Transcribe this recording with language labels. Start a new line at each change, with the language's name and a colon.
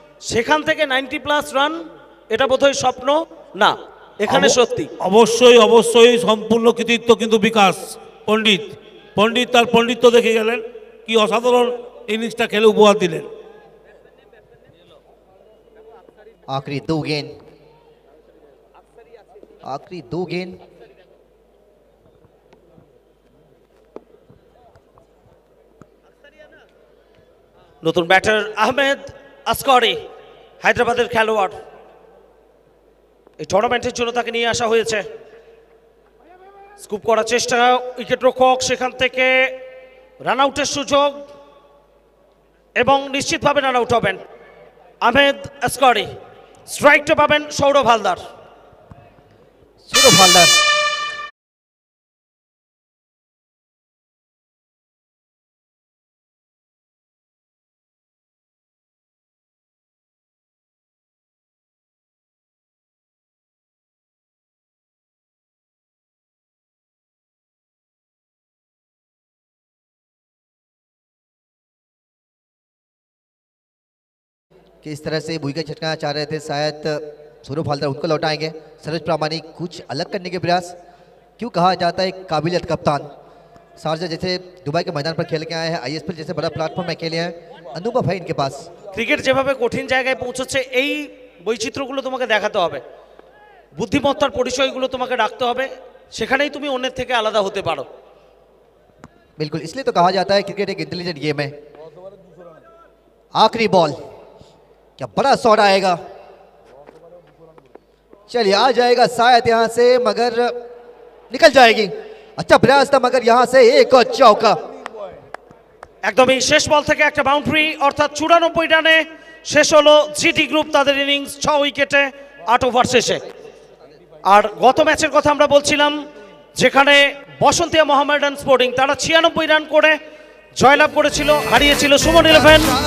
Bangla: সেখান থেকে 90+ রান এটা বোধহয় স্বপ্ন না, এখানে সত্যি। অবশ্যই অবশ্যই সম্পূর্ণ কৃতিত্ব কিন্তু বিকাশ পণ্ডিত। পণ্ডিত তার পণ্ডিত্য দেখে গেলেন, কি অসাধারণ ইনিংসটা খেলে উপহার দিলেন।
Hindi: आखिरी दो गेंद, आखिरी दो गेंद।
Bangla: নতুন ব্যাটার আহমেদ আসকারি হায়দ্রাবাদের খেলোয়াড়, এই টুর্নামেন্টের জন্য তাকে নিয়ে আসা হয়েছে। স্কুপ করার চেষ্টা, উইকেট রক্ষক সেখান থেকে রান আউটের সুযোগ এবং নিশ্চিতভাবে রান আউট হবেন আহমেদ আসকারি। স্ট্রাইকটা পাবেন সৌরভ হালদার।
Hindi: सौरभ हालदार किस तरह से विकेट छटकाना चाह रहे थे, शायद सौरभ हालदार उनको लौटाएंगे। सरोज प्रामाणिक कुछ अलग करने के प्रयास। क्यों कहा जाता है काबिलियत कप्तान। शारजा जैसे दुबई के मैदान पर खेल के आए हैं, आईएसएल जैसे बड़ा प्लेटफॉर्म में खेले हैं, अनुभव है इनके पास।
Bangla: ক্রিকেট যেভাবে কঠিন জায়গায় পৌঁছচ্ছে এই বৈচিত্র্যগুলো তোমাকে দেখাতে হবে, বুদ্ধিমত্তার পরিচয়গুলো তোমাকে রাখতে হবে, সেখানেই তুমি অন্যের থেকে আলাদা হতে পারো।
Hindi: बिल्कुल, इसलिए तो कहा जाता है क्रिकेट एक इंटेलिजेंट गेम है। आखिरी बॉल, क्या बड़ा शॉट आएगा। चलिए आ जाएगा शायद यहाँ से, मगर निकल जाएगी। अच्छा प्रयास था, मगर यहाँ से एक और चौका।
Bangla: একদমই শেষ বল থেকে একটা বাউন্ডারি, অর্থাৎ 94 রানে শেষ হলো জিটি গ্রুপ তাদের ইনিংস 6 উইকেটে 8 ওভার শেষে। আর গত ম্যাচের কথা আমরা বলছিলাম, যেখানে বসন্তিয়া মোহামেডান স্পোর্টিং তারা 96 রান করে জয়লাভ করেছিল, হারিয়েছিল সুমন 11।